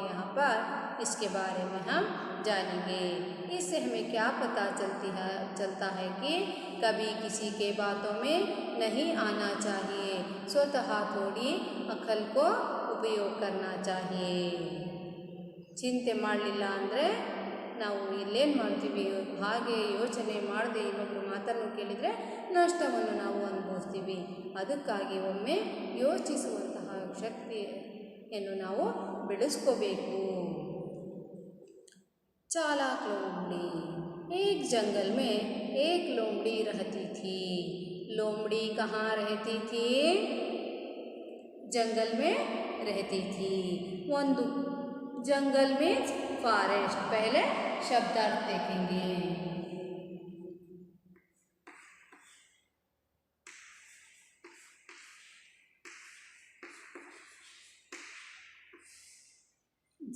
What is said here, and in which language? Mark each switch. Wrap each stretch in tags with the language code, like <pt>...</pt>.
<hi>यहाँ पर इसके बारे में हम जानेंगे। इससे हमें क्या पता चलता है कि कभी किसी के बातों में नहीं आना चाहिए। स्वतः थोड़ी अकल को उपयोग करना चाहिए।</hi> <kn>ಚಿಂತೆ ಮಾಡಲಿಲ್ಲ ಅಂದರೆ ನಾವು ಇಲ್ಲೇನು ಮಾಡ್ತೀವಿ, ಹಾಗೆ ಯೋಚನೆ ಮಾಡದೆ ಇನ್ನೊಬ್ಬರು ಮಾತನ್ನು ಕೇಳಿದರೆ ನಷ್ಟವನ್ನು ನಾವು ಅನುಭವಿಸ್ತೀವಿ. ಅದಕ್ಕಾಗಿ ಒಮ್ಮೆ ಯೋಚಿಸುವಂತಹ ಶಕ್ತಿಯನ್ನು ನಾವು ಬೆಳೆಸ್ಕೋಬೇಕು.</kn> <hi>चालाक लोमड़ी। एक जंगल में एक लोमड़ी रहती थी। लोमड़ी कहाँ रहती थी? जंगल में रहती थी। ಒಂದು जंगल में फॉरेस्ट। पहले शब्दार्थ देखेंगे।</hi>